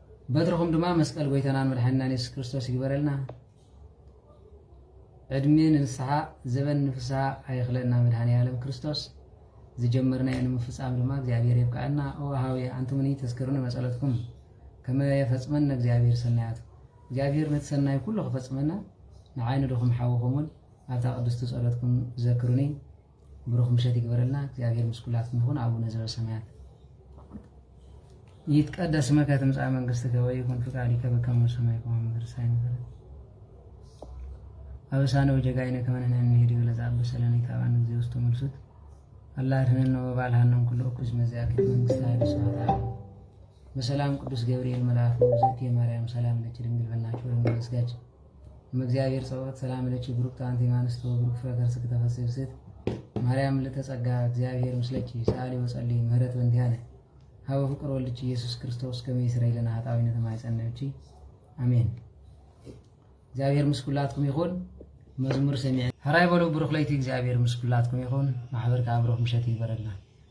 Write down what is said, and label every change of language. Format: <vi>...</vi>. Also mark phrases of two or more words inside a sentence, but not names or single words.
<ti>በትርኹም ድማ መስቀል ጎይታናን መድሓኒናን ኢየሱስ ክርስቶስ ይግበረልና ዕድሜ ንንስሓ ዘበን ንፍስሓ ኣይኽለና መድሓኒ ዓለም ክርስቶስ ዝጀመርናዮ ንምፍፃም ድማ እግዚአብሔር ይብቃዕና ወሃዊ አንቱምኒ ተዝክሩን መጸለትኩም ከመ የፈጽመና እግዚአብሔር ሰናያቱ እግዚአብሔር ነቲ ሰናይ ኩሉ ክፈጽመና ንዓይኑ ድኹም ሓውኹምን ኣብታ ቅድስቲ ጸሎትኩም ዘክሩኒ ብሩኽ ምሸት ይግበረልና እግዚአብሔር ምስ ኩላትኩም ይኹን</ti> <gez>አቡነ ዘበሰማያት ይትቀደስ ስምከ ትምጻእ መንግሥትከ ወይኩን ፍቃድከ በከመ በሰማይ ከመ በምድር ሲሳየነ አበሳነ ወጀጋይነ ከመ ንሕነኒ ንህድግ ለዘአበሰለነ ኢታብአነ እግዚኦ ውስተ መልሱት አላህ ድህነነ ወባልሃነን ኩሉ እኩስ መዚያክ መንግሥተ ኃይለ ስብሐት በሰላም ቅዱስ ገብርኤል መልአክ ወዘእቲ ማርያም ሰላም ለኪ ድንግል በእናትሽ ወለወልድ መስጋጅ እምእግዚአብሔር ጸሎት ሰላም ለኪ ብሩክት አንቲ እምአንስት ወብሩክ ፍሬ ከርሥኪ ተፈሥሒ ፍሥሕት ማርያም ለተጸጋ እግዚአብሔር ምስለኪ ሰአሊ ወጸልይ ምህረት በእንቲአነ ሀበ ፍቅር ወልድኪ ኢየሱስ ክርስቶስ ከመ ይስረይ ለነ ኃጣውኢነ ተማይጸነብኪ አሜን።</gez> <ti>እግዚአብሔር ምስ ኩላትኩም ይኹን። መዝሙር ሰሚዕ ሀራይ በሉ ብሩኽ ለይቲ እግዚአብሔር ምስ ኩላትኩም ይኹን። ማሕበር ከ ብሩኽ ምሸት ይግበረልና።</ti>